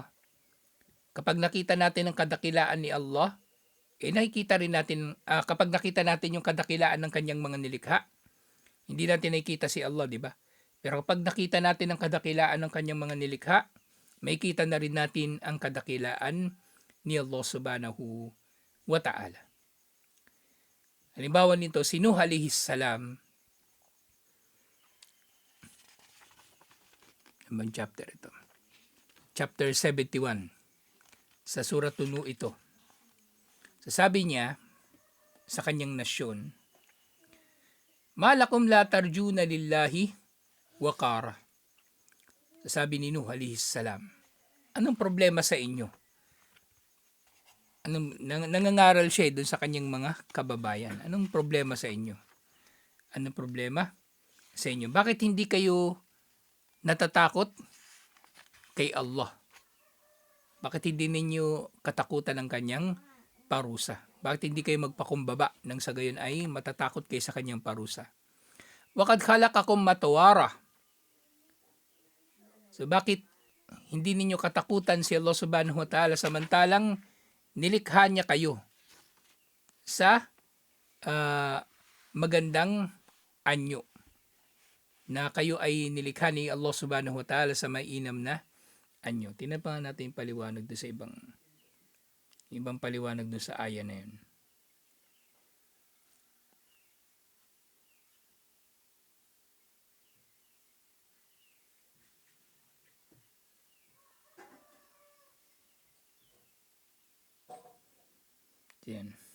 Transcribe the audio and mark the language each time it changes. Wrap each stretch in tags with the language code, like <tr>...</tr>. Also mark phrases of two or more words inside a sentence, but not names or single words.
<tl>Kapag nakita natin ang kadakilaan ni Allah, nakikita rin natin, kapag nakita natin yung kadakilaan ng kanyang mga nilikha, hindi natin nakikita si Allah, di ba? Pero kapag nakita natin ang kadakilaan ng kanyang mga nilikha, makikita na rin natin ang kadakilaan ni Allah</tl> <ar>سبحانه وتعالى.</ar> <tl>Halimbawa nito, si Nuh</tl> <ar>عليه السلام,</ar> <tl>ang chapter ito? Chapter 71 sa Surat Nuh ito. Sasabi niya sa kanyang nasyon,</tl> <ar>"ما لكم لا ترجون لله وقارا."</ar> <tl>Sasabi ni Nuh</tl> <ar>عليه السلام,</ar> <tl>anong problema sa inyo? Nangangaral siya doon sa kanyang mga kababayan. Anong problema sa inyo? Anong problema sa inyo? Bakit hindi kayo natatakot kay Allah? Bakit hindi ninyo katakutan ng kanyang parusa? Bakit hindi kayo magpakumbaba nang sa gayon ay matatakot kayo sa kanyang parusa?</tl> <ar>وقد خلقكم أطوارا.</ar> <tl>So bakit hindi ninyo katakutan si Allah</tl> <ar>سبحانه وتعالى</ar> <tl>samantalang nilikha niya kayo sa magandang anyo, na kayo ay nilikha ni Allah</tl> <ar>سبحانه وتعالى</ar> <tl>sa mainam na anyo. Tinapangan natin yung paliwanag doon sa ibang paliwanag doon sa aya na yun. Yan.</tl>